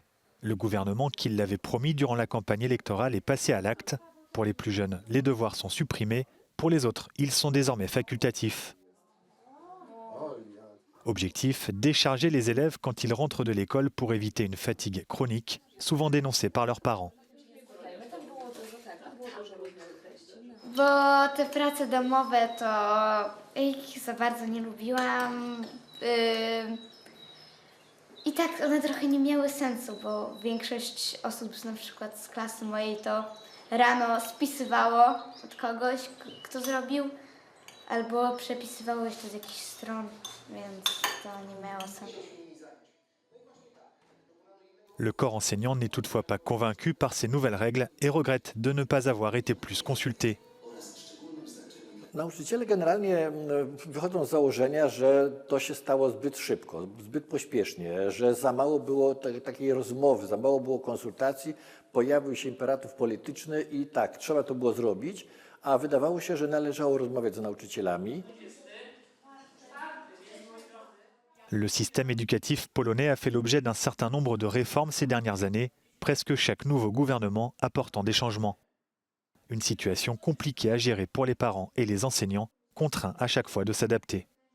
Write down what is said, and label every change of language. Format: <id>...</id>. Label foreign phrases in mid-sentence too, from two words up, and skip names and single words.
<fr>Le gouvernement qui l'avait promis durant la campagne électorale est passé à l'acte. Pour les plus jeunes, les devoirs sont supprimés. Pour les autres, ils sont désormais facultatifs. Objectif, décharger les élèves quand ils rentrent de l'école pour éviter une fatigue chronique, souvent dénoncée par leurs parents.</fr> <pl>Bo te prace domowe to ich za bardzo nie lubiłam. I tak one trochę nie miały sensu, bo większość osób na przykład z klasy mojej to rano spisywało od kogoś, kto zrobił, albo przepisywało jeszcze z jakichś stron, więc to nie miało sensu.</pl> <fr>Le corps enseignant n'est toutefois pas convaincu par ces nouvelles règles et regrette de ne pas avoir été plus consulté.</fr> <pl>Nauczyciele generalnie wychodzą z założenia, że to się stało zbyt szybko, zbyt pośpiesznie, że za mało było takiej rozmowy, za mało było konsultacji, pojawił się imperatyw polityczny i tak, trzeba to było zrobić, a wydawało się, że należało rozmawiać z nauczycielami.</pl> <fr>Le système éducatif polonais a fait l'objet d'un certain nombre de réformes ces dernières années, presque chaque nouveau gouvernement apportant des changements. Une situation compliquée à gérer pour les parents et les enseignants, contraints à chaque fois de s'adapter.</fr>